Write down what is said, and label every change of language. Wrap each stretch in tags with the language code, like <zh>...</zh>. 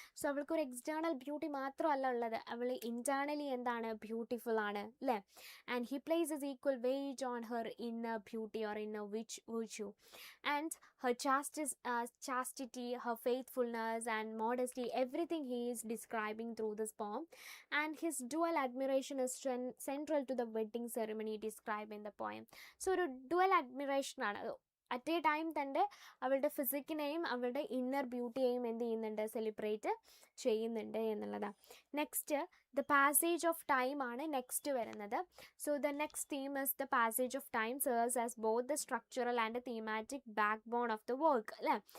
<ml>So അവൾക്കൊരു external beauty മാത്രമല്ല ഉള്ളത്, അവൾ ഇൻറ്റേർണലി എന്താണ്, ബ്യൂട്ടിഫുൾ ആണ് അല്ലേ.</ml> <en>And he places equal weight on her inner beauty or inner virtue and her chastity, her faithfulness and modesty, everything he is describing through this poem. And his dual admiration is central to the wedding ceremony described in the poem.</en> <ml>So ഒരു dual admiration ആണ്. At A time തൻ്റെ അവളുടെ ഫിസിക്കിനെയും അവളുടെ inner ബ്യൂട്ടിയെയും എന്ത് ചെയ്യുന്നുണ്ട്, celebrate ചെയ്യുന്നുണ്ട് എന്നുള്ളതാണ്.</ml> <en>Next the passage of time ആണ് next വരുന്നത്. So the next theme is the passage of time serves as both the structural and thematic backbone of the work അല്ലേ.</en>